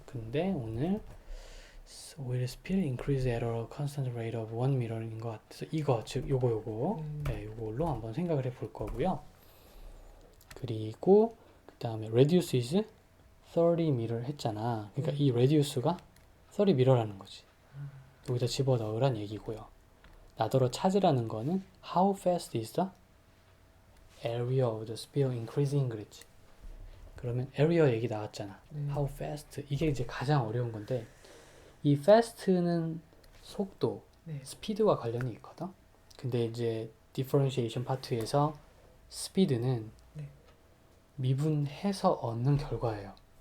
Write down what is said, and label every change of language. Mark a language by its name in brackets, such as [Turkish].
[Korean] 근데 오늘 [English] oil spill increase at a constant rate of 1 meter [Korean] 인 것 같아서 이거 즉 요거 네, 요걸로 한번 생각을 해볼 거고요. 그리고 그 다음에 [English] reduce is [Korean] 30m를 했잖아. 그러니까 이 레디우스가 30m라는 거지. 여기다 집어넣으란 얘기고요. 나더러 찾으라는 거는 [English] how fast is the area of the sphere increasing 그랬지. [Korean] 그러면 area 얘기 나왔잖아. [English] how fast [Korean] 이게 이제 가장 어려운 건데 이 fast는 속도, 스피드와 관련이 있거든. 근데 이제 differentiation 파트에서 스피드는 미분해서 얻는 결과예요.